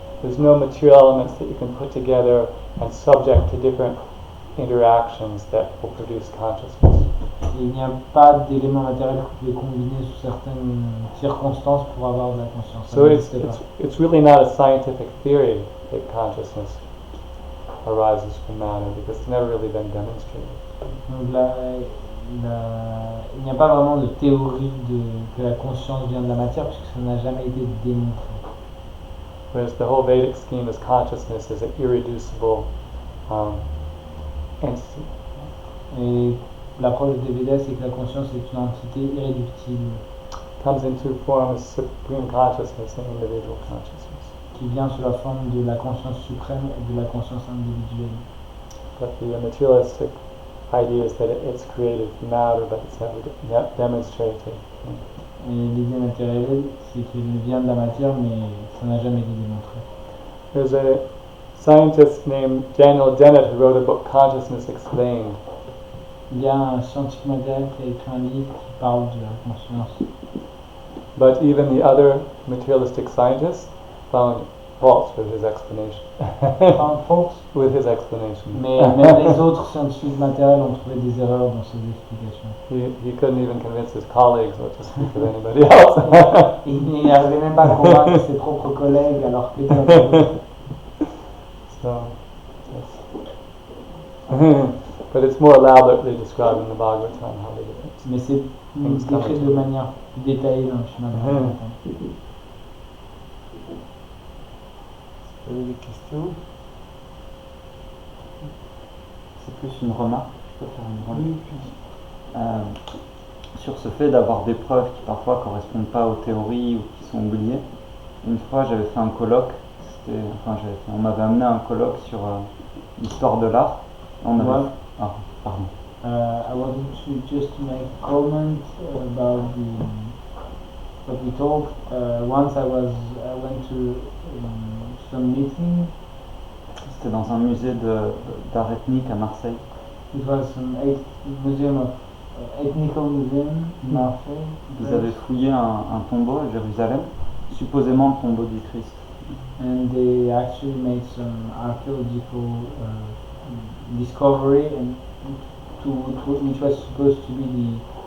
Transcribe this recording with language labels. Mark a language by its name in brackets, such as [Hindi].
[English] There's no material elements that you can put together and subject to different interactions that will produce consciousness. [French] Il n'y a pas d'éléments matériels que vous pouvez combiner sous certaines circonstances pour avoir de la conscience. [English] So it's really not a scientific theory that consciousness arises from matter because it's never really been demonstrated. [French] Donc il n'y a pas vraiment de théorie que la conscience vient de la matière puisque ça n'a jamais été démontré. [English] Whereas the whole Vedic scheme is consciousness is an irreducible entity. [French] Et l'approche des Védas, c'est que la conscience est une entité irréductible. [English] Comes in two forms: supreme consciousness and individual consciousness. [French] Qui vient sous la forme de la conscience suprême et de la conscience individuelle. [English] But the materialistic idea is that it's created from matter, but it's never demonstrated. [French] Et l'idée matérielle, c'est qu'il vient de la matière, mais ça n'a jamais été démontré. [English] There's a scientist named Daniel Dennett who wrote a book, Consciousness Explained. [French] Il y a un scientifique matériel qui a écrit un livre qui parle de la conscience. [English] But even the other materialistic scientists found faults with his explanation. With his explanation. [French] Mais même les autres scientifiques matériels ont trouvé des erreurs dans ses explications. [English] He couldn't even convince his colleagues, not to speak of anybody else. [French] Il n'arrivait même pas à convaincre ses propres collègues alors que [English] So, yes. But it's more elaborately described in the Bhagavatam how they do it. [French] Mais c'est décrit de manière détaillée dans le chemin de Bhagavatam. Vous avez des questions? C'est plus une remarque. Je peux faire une remarque. Oui. Sur ce fait d'avoir des preuves qui parfois correspondent pas aux théories ou qui sont oubliées. Une fois, j'avais fait un colloque. On m'avait amené à un colloque sur l'histoire de l'art. On avait. Ah, pardon. [English] I wanted to just make a comment about what we talked. Once I went to some meeting. [French] C'était dans un musée d'art ethnique à Marseille. [English] It was an museum of ethnical museum in Marseille. [French] Ils avaient fouillé un tombeau à Jérusalem, supposément le tombeau du Christ. [English] And they actually made some archaeological discovery, and which was supposed to be